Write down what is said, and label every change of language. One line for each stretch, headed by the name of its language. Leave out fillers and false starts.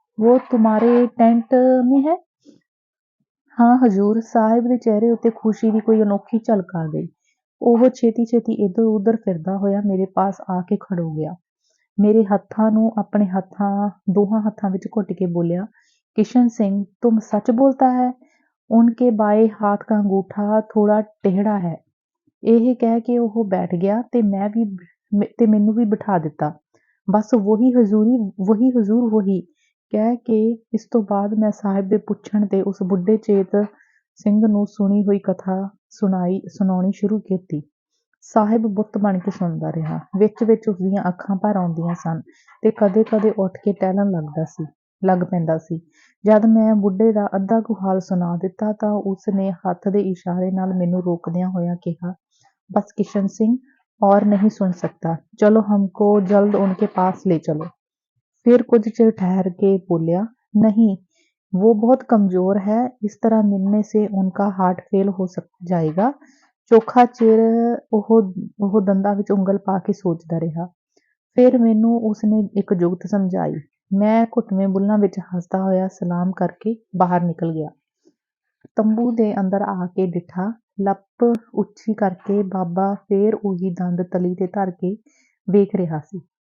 Hindi: वो तुम्हारे टेंट में है?
Punjabi: ਹਾਂ ਹਜ਼ੂਰ। ਸਾਹਿਬ ਦੇ ਚਿਹਰੇ ਉੱਤੇ ਖੁਸ਼ੀ ਦੀ ਕੋਈ ਅਨੋਖੀ ਝਲਕ ਆ ਗਈ। ਉਹ ਛੇਤੀ ਇੱਧਰ ਉੱਧਰ ਫਿਰਦਾ ਹੋਇਆ ਮੇਰੇ ਪਾਸ ਆ ਕੇ ਖੜੋ ਗਿਆ। ਮੇਰੇ ਹੱਥਾਂ ਨੂੰ ਆਪਣੇ ਦੋਹਾਂ ਹੱਥਾਂ ਵਿੱਚ ਘੁੱਟ ਕੇ ਬੋਲਿਆ,
Hindi: किशन सिंह तुम सच बोलता है? उनके बाएं हाथ का अंगूठा थोड़ा टेढ़ा है।
Punjabi: ਇਹ ਕਹਿ ਕੇ ਉਹ ਬੈਠ ਗਿਆ ਤੇ ਮੈਨੂੰ ਵੀ ਬਿਠਾ ਦਿੱਤਾ।
Hindi: ਬਸ ਵਹੀ ਹਜ਼ੂਰ ਵਹੀ
Punjabi: ਕਹਿ ਕੇ ਇਸ ਤੋਂ ਬਾਅਦ ਮੈਂ ਸਾਹਿਬ ਦੇ ਪੁੱਛਣ ਤੇ ਉਸ ਬੁੱਢੇ ਚੇਤ ਸਿੰਘ ਨੂੰ ਸੁਣੀ ਹੋਈ ਕਥਾ ਸੁਣਾਉਣੀ ਸ਼ੁਰੂ ਕੀਤੀ। ਸਾਹਿਬ ਬੁੱਤ ਬਣ ਕੇ ਸੁਣਦਾ ਰਿਹਾ। ਵਿੱਚ ਉਸਦੀਆਂ ਅੱਖਾਂ ਭਰ ਆਉਂਦੀਆਂ ਸਨ ਤੇ ਕਦੇ-ਕਦੇ ਉੱਠ ਕੇ ਟਹਿਲਣ ਲੱਗ ਪੈਂਦਾ ਸੀ। ਜਦ ਮੈਂ ਬੁੱਢੇ ਦਾ ਅੱਧਾ ਕੁ ਹਾਲ ਸੁਣਾ ਦਿੱਤਾ ਤਾਂ ਉਸ ਨੇ ਹੱਥ ਦੇ ਇਸ਼ਾਰੇ ਨਾਲ ਮੈਨੂੰ ਰੋਕਦਿਆਂ ਹੋਇਆਂ ਕਿਹਾ,
Hindi: बस किशन सिंह और नहीं सुन सकता, चलो हमको जल्द उनके पास ले चलो। फिर कुछ चिर ठहर के बोलिया, नहीं वो बहुत कमजोर है, इस तरह मिलने से उनका हार्ट फेल हो जाएगा।
Punjabi: चोखा चिर ਉਹ ਦੰਦਾਂ ਵਿੱਚ ਉਂਗਲ ਪਾ ਕੇ ਸੋਚਦਾ ਰਿਹਾ। ਫਿਰ ਮੈਨੂੰ ਉਸਨੇ ਇੱਕ ਜੁਗਤ ਸਮਝਾਈ। ਮੈਂ ਘੁੱਟਵੇਂ ਬੁੱਲ੍ਹਾਂ ਵਿੱਚ ਹੱਸਦਾ ਹੋਇਆ ਸਲਾਮ ਕਰਕੇ ਬਾਹਰ ਨਿਕਲ ਗਿਆ। ਤੰਬੂ ਦੇ ਅੰਦਰ ਆ ਕੇ ਡਿੱਠਾ। ਲੱਪ ਉੱਚੀ ਕਰਕੇ ਬਾਬਾ ਫੇਰ ਉਹੀ ਦੰਦ ਤਲੀ ਤੇ ਧਰ ਕੇ ਵੇਖ ਰਿਹਾ ਸੀ।